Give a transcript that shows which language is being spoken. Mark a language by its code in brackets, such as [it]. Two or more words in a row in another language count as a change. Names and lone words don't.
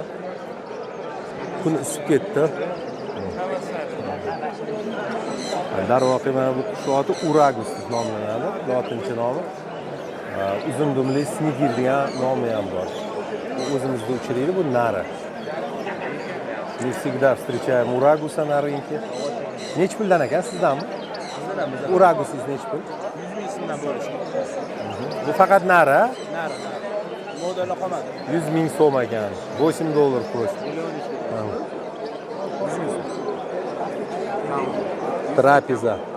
[uz] Kun isib ketdi. Darvoqe mana bu qush oti Uragus deb nomlanadi, lotincha nomi. Uzun dumli snigir degan nomi ham bor. O'zimizda uchraydi bu nari. [ru] Мы всегда встречаем Урагуса на рынке. [uz] Nech puldan ekan sizdanmi? Uragusiz nech pul? 100 ming so'mdan bo'lishi. Bu faqat nari? Nari. Modeli qolmadi. 100 ming so'm ekan. $8 qo'sh. Trapeza.